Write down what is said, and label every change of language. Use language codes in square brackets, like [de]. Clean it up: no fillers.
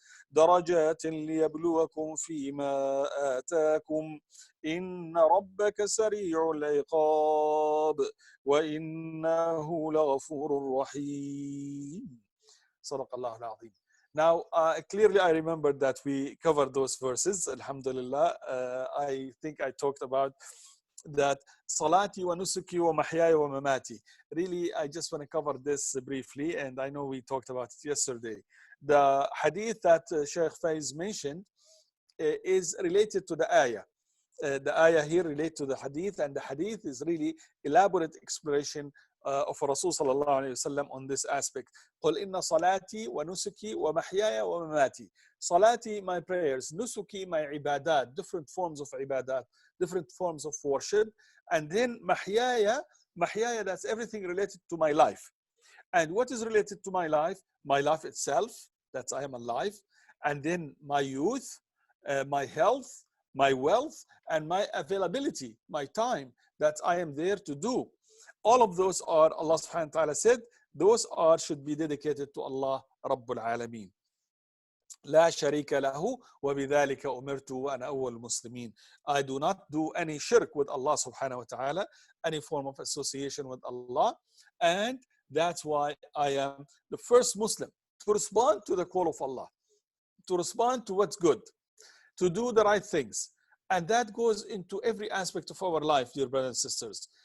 [ar] درجات ليبلوكم فيما آتاكم إن ربك سريع العقاب وإنه لغفور رحيم صدق الله العظيم. [en] Now, clearly I remember that we covered those verses. Alhamdulillah. I think I talked about that [ar] salati wa nusuki wa mahyaya wa mamati. [en] Really, I just want to cover this briefly, and I know we talked about it yesterday. The hadith that Sheikh Faiz mentioned is related to the ayah. The ayah here relates to the hadith, and the hadith is really elaborate explanation of Rasul sallallahu alayhi wasallam on this aspect. [ar] قل إن صلاتي ونسكي ومحياي ومماتي. [en] Salati, my prayers. Nusuki, my ibadat. Different forms of ibadat, different forms of worship. And then mahyaya, that's everything related to my life. And what is related to my life? My life itself, that I am alive. And then my youth, my health, my wealth, and my availability, my time that I am there to do. All of those are, Allah subhanahu wa ta'ala said, those should be dedicated to Allah Rabbul Alameen. [ar] لا شريك له وبذلك أمرت وأنا أول المسلمين. [en] I do not do any shirk with Allah subhanahu wa ta'ala, any form of association with Allah, and that's why I am the first Muslim to respond to the call of Allah, to respond to what's good, to do the right things. And that goes into every aspect of our life, dear brothers and sisters.